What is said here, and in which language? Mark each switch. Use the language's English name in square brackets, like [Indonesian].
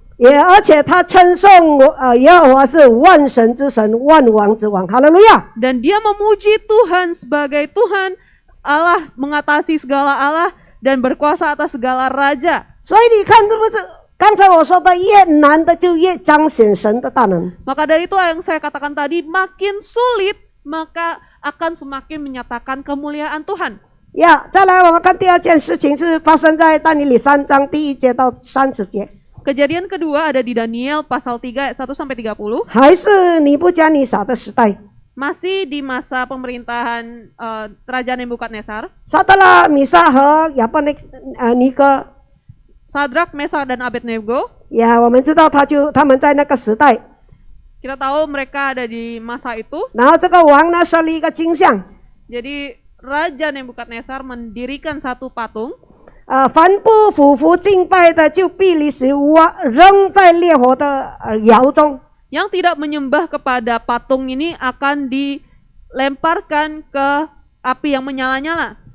[Chinese] 而且他称颂耶和华是万神之神，万王之王。哈利路亚！ [Indonesian] Dan dia memuji Tuhan sebagai Tuhan Allah mengatasi segala Allah dan berkuasa atas segala raja. [Chinese] 所以你看，是不是刚才我说的，越难的就越彰显神的大能。 [Indonesian] Maka dari itu yang saya katakan tadi, makin sulit maka akan semakin menyatakan kemuliaan Tuhan. [Chinese] 再来我们看第二件事情，是发生在但以理3章第1节到30节。 [Indonesian] Kejadian kedua ada di Daniel pasal 3 ayat 1 sampai 30. [Chinese] 还是尼布甲尼撒的时代。 [Indonesian] Masih di masa pemerintahan Raja Nebukadnezar. [Chinese] 撒德拉、米沙和亚伯尼哥， [Indonesian] Sadrak, Mesak dan Abednego. [Chinese] 我们知道他们在那个时代。 [Indonesian] Kita tahu mereka ada di masa itu. [Chinese] 然后这个王呢设立一个金像， [Indonesian] Jadi Raja Nebukadnezar mendirikan satu patung. [Chinese] 凡不俯伏敬拜的，就必立时扔在烈火的窑中。 [Indonesian] Yang tidak menyembah kepada patung ini akan dilemparkan ke api yang menyala-nyala.